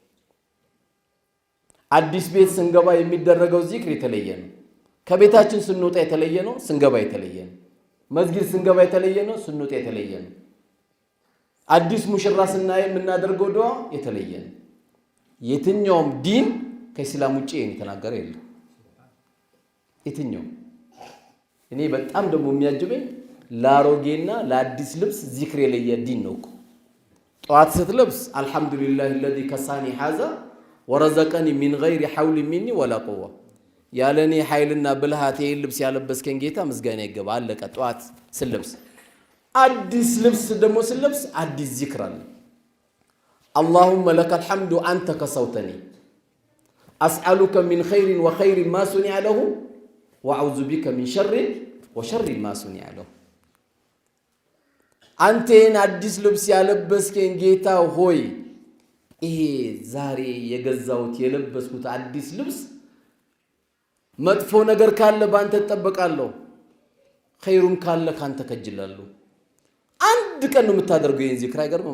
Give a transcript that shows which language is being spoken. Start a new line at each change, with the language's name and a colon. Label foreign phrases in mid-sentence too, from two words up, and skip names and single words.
Amharic: አዲስ ቤት ስንገባ የሚደረገው ዚክር የተለየ ነው። ከቤታችን ስንወጣ የተለየ ነው፣ ስንገባ የተለየ ነው። መስጊድ ስንገባ የተለየ ነው፣ ስንወጣ የተለየ ነው። አዲስ ሙሽራ ስናይ የምናደርገው ዱዓ የተለየ ነው። የትኛውም ዲን ከኢስላም ውጪ የተናገረ የለም። የትኛው እኔ በጣም ደግሞ የሚያጅበኝ ለአሮጌና ለአዲስ ልብስ ዚክር የለየ ዲን ነው እኮ። ጧት ስትለብስ አልহামዱሊላህ
Arabic: الذي كساني هذا ورزقني من غير حول مني ولا قوه
Amharic: ያለኔ ኃይልና ብልሃት ልብስ ያለበስከኝ ጌታ ምስጋና ይገባ። አለቀ። ጧት ስለብስ አዲስ ልብስ ደግሞ ስለብስ አዲስ ዚክር አለ።
Arabic: اللهم لك الحمد انت كسوتني اسالك من خير وخير ما صنع له واعوذ بك من شر وشر ما صنع له።
Amharic: አንተን አዲስ ልብስ ያለበስከኝ ጌታ ሆይ ይሄ ዛሬ የገዛውት የለበስኩት አዲስ ልብስ መጥፎ ነገር ካለ ባንተ ተጠበቃለሁ፣ ኸይሩም ካለ ካንተ ከጅላለሁ። አንድ ቀን ነው የምታደርገው ይሄን ዚክር። አይገርምም?